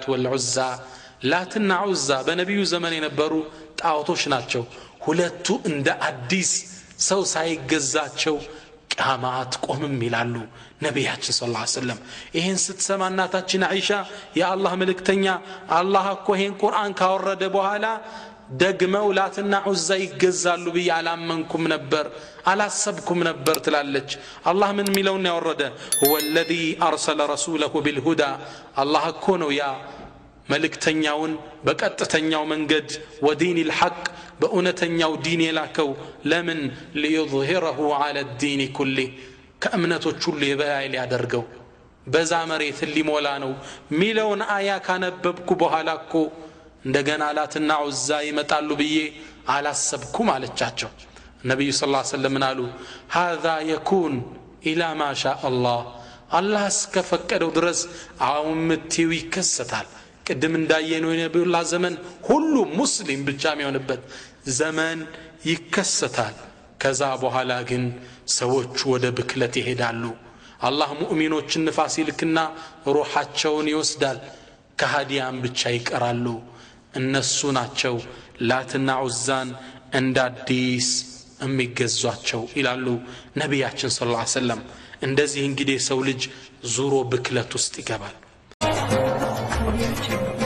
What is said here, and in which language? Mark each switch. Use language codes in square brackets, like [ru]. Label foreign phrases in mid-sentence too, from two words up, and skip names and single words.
[am] ወልዑዛ። ላትና ዑዛ በነቢዩ ዘመን የነበሩ ጣዖቶች ናቸው። ሁለቱ እንደ አዲስ ሰው ሳይገዛቸው ቂያማ አትቆምም ይላሉ ነቢያችን [ar] صلى الله عليه وسلم። [am] ይሄን ስትሰማ እናታችን አይሻ የአላህ መልእክተኛ አላህ እኮ ይሄን ቁርአን ካወረደ በኋላ ደግመው ላትና ዑዛ ይገዛሉ ብዬ አላመንኩም ነበር አላሰብኩም ነበር ትላለች። አላህ ምን ሚለውን ያወረደ? [ar] هو الذي أرسل رسوله بالهدى [am] አላህ እኮ ነው ያ መልእክተኛውን በቀጥተኛው መንገድ ወዲን الحق በእውነተኛው ዲን የላከው። ለምን? [ar] ليظهره على الدين كله [am] ከእምነቶች ሁሉ የበላይ ሊያደርገው በዛ መሬት ሊሞላ ነው ሚለውን አያ ካነበብኩ በኋላ እኮ እንደገና ላትና ዑዛ ይመጣሉ ብዬ አላሰብኩም አለቻቸው። ነብዩ [ar] صلى الله عليه وسلم [am] አሉ [ar] هذا يكون الى ما شاء الله [am] አላህ እስከፈቀደው ድረስ አውምቲው ይከሰታል። ቅድም እንዳየነው የነብዩላህ ዘመን ሁሉ ሙስሊም ብቻ የሚሆንበት ዘመን ይከሰታል። ከዛ በኋላ ግን ሰዎች ወደ ብክለት ይሄዳሉ። አላህ ሙእሚኖችን ንፋስ ይልክና ሩሃቸውን ይወስዳል። ከሃዲያን ብቻ ይቀራሉ። እነሱ ናቸው ላትና ዑዛን እንደ አዲስ የሚገዟቸው ይላሉ ነቢያችን [ar] صلى الله عليه وسلم። [am] እንደዚህ እንግዲህ ሰው ልጅ ዙሮ ብክለት ውስጥ ይገባል።